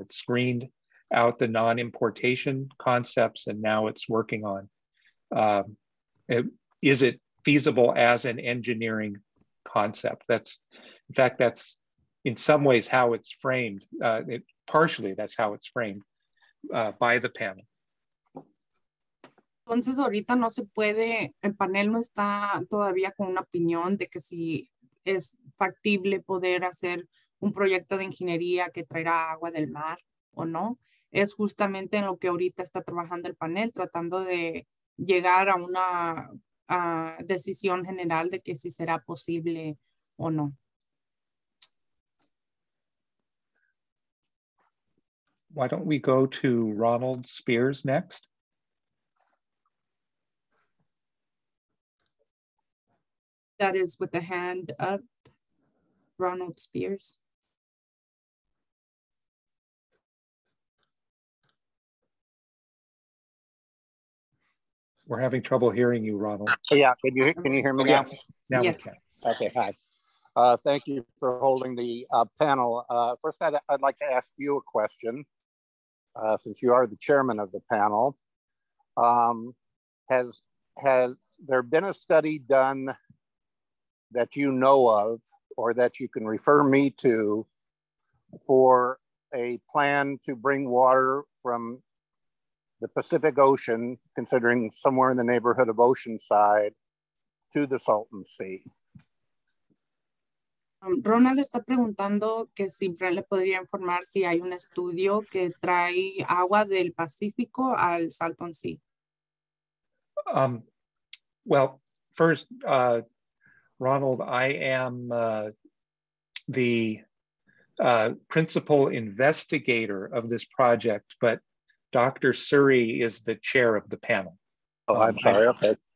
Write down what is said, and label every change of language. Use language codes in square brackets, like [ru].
[en] It's screened out the non-importation concepts, and now it's working on, is it feasible as an engineering concept? In fact, that's in some ways how it's framed. Partially, that's how it's framed by the panel. [es] Entonces ahorita no se puede, el panel no está todavía con una opinión de que si es factible poder hacer un proyecto de ingeniería que traerá agua del mar o no. Es justamente en lo que ahorita está trabajando el panel, tratando de llegar a una decisión general de que si será posible o no. [en] Why don't we go to Ronald Spears next? That is with the hand up, Ronald Spears. We're having trouble hearing you, Ronald. Yeah, can you hear me now? Now Yes. we can. Okay, hi. Thank you for holding the panel. First, I'd like to ask you a question, since you are the chairman of the panel. Has there been a study done that you know of, or that you can refer me to, for a plan to bring water from the Pacific Ocean, considering somewhere in the neighborhood of Oceanside, to the Salton Sea? [es] Ronald está preguntando que si le podría informar si hay un estudio que trae agua del Pacífico al Salton Sea. [en] Well, first, Ronald, I am the principal investigator of this project, but Dr. Suri is the chair of the panel. Oh, I'm sorry. Okay.